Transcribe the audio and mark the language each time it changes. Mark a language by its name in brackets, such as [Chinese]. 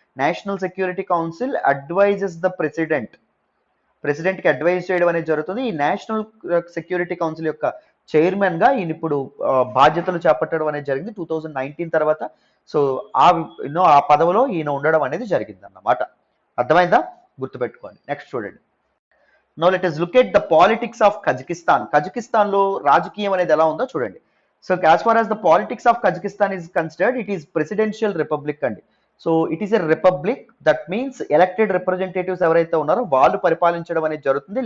[Telugu] National security council [English] advises the president [Telugu] కి advise చేయడం అనేది జరుగుతుంది. ఈ నేషనల్ సెక్యూరిటీ కౌన్సిల్ యొక్క చైర్మన్ గా ఈయన ఇప్పుడు బాధ్యతలు చేపట్టడం అనేది జరిగింది 2019 తర్వాత. సో ఆ పదవిలో ఈయన ఉండడం అనేది జరిగింది అన్నమాట. అర్థమైందా? గుర్తుపెట్టుకోండి. నెక్స్ట్ చూడండి. [English] Now let us look at the politics of Kazakhstan. [Telugu] Kazakhstan లో రాజకీయం అనేది ఎలా ఉందో చూడండి. [English] So as far as the politics of Kazakhstan is considered, it is presidential republic అండి. So it is a republic, that means elected representatives [Telugu] ఎవరైతే ఉన్నారో వాళ్ళు పరిపాలించడం అనేది జరుగుతుంది.